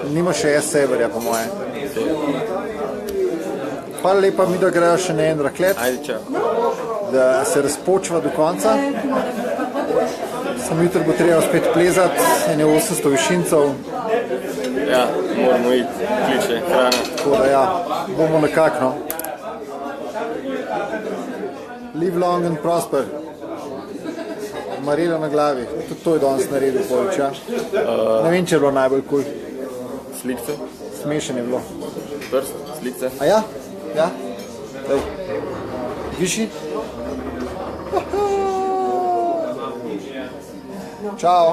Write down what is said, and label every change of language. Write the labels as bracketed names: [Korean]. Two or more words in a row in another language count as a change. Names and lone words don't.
[Slovenian] Nima še S Severja, po moje. Hvala lepa, mi da grejo še na en raklet, Ajde, čau. da se razpočva do konca. Samo jutri bo treba spet plezati, ene 800 višincev, Ja, moramo iti, kliče, hrana. tako da ja, bomo nekako, no. [English] Live long and prosper. [Slovenian] Marela na glavi, tudi to je danes naredil Polič, ja. Ne vem, če je bilo najbolj kul, Slikce, smešen je bilo. prst, slikce. A ja? Ja? Lej. Višji? Čao.